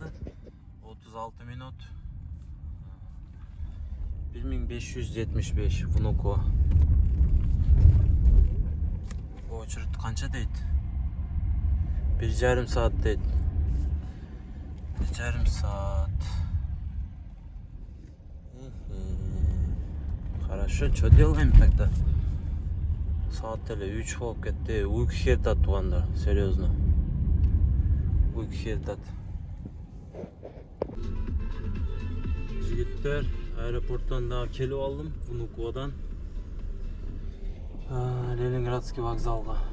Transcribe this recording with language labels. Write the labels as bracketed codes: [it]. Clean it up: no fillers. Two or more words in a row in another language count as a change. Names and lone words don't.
[ru] 36 минут. 1575 Внуково. [ky] Очередь канча дейт? 1,5 saat дейт. 1,5 saat. [ru] Хорошо, что делаем тогда? [ky] Saat теле 3 болуп кетти. Уйку келет туугандар, серьезно. Уйку келет. Жигиттер, аэропорттон дагы келип алдым, Внуководан. Ленинградский вокзалга.